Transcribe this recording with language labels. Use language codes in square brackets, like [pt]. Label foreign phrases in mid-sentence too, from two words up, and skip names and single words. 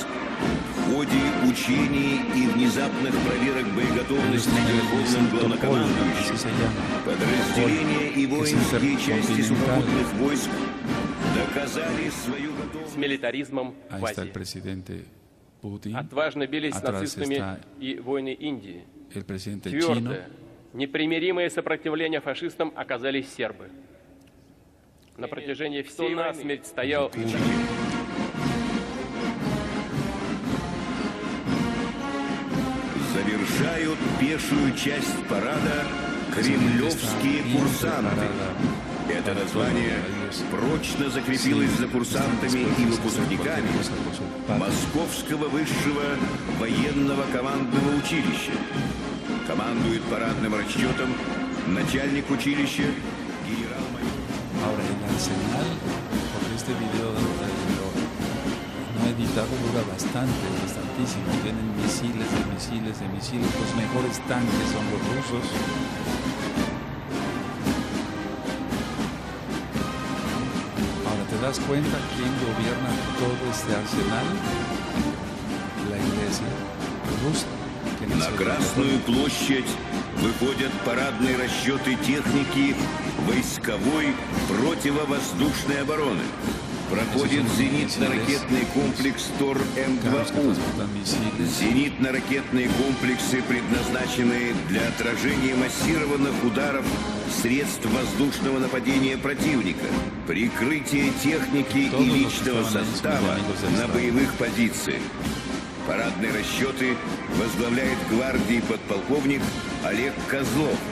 [ru] В ходе учений и внезапных проверок боеготовности Верховным главнокомандующим подразделения и воинские части сухопутных войск доказали свою готовность. С милитаризмом в [es] Ahí está el [ru] Азии. [es] presidente Putin. [ru] Отважно бились с [es] Atrás [ru] нацистами [es] está [ru] и воины Индии. [es] el presidente chino. [ru] Твердое, непримиримое сопротивление фашистам оказались сербы. На протяжении всей войны насмерть стоял Завершают пешую часть парада кремлевские курсанты. Это название прочно закрепилось за курсантами и выпускниками Московского высшего военного командного училища. Командует парадным расчетом начальник училища генерал-майор. [es] Ahora el arsenal, porque este video no he editado resultado dura bastantísimo. Tienen misiles. Los mejores tanques son los rusos. Ahora, ¿te das cuenta quién gobierna todo este arsenal? La Iglesia rusa. [ru] На Красную площадь выходят парадные расчеты техники войсковой противовоздушной обороны. Проходит зенитно-ракетный комплекс ТОР-М2У. Зенитно-ракетные комплексы предназначены для отражения массированных ударов средств воздушного нападения противника, прикрытие техники и личного состава на боевых позициях. Парадные расчеты возглавляет гвардии подполковник Олег Козлов.